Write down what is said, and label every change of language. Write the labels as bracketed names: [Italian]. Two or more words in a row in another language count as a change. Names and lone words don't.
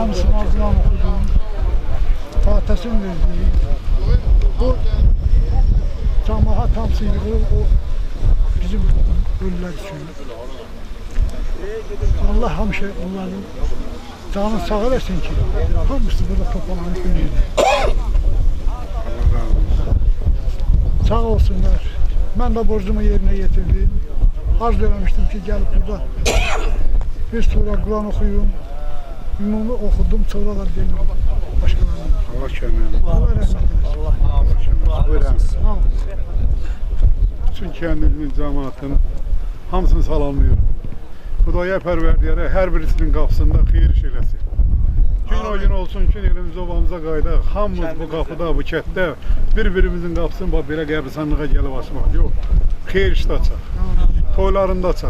[Turkish] Hamısını ağzından okudum. Fatih'in verdiği bu cemaat hamısı yığılır o bizim ölüler için. [Azerbaijani] Allah hamısı onların canını sağ eləsin ki hamısı burada toplananı günüydü. Sağ olsunlar. [Turkish] Ben de borcumu yerine getirdim. Arz eləmişdim ki gelip burada bir sure Kur'an okuyun. Ümumi okudum sonra da dedim başkalarına. [Azerbaijani] Allah köməyini. Allah rəhmət eylesin. Buyurun. Sağ olun. [Turkish] Bütün kendimizin cemaatini hamısını salamlıyorum. [Azerbaijani] Xudaya pərverdiyərə hər birisinin qapısında xeyir iş eləsin. Gün o gün olsun ki, elimiz obamıza qaydaq. Hamımız bu qapıda, bu kətdə bir-birimizin qapısını belə qəbristanlığa gəlib açmaq. Yox, xeyir işdə açaq. Toylarında açaq.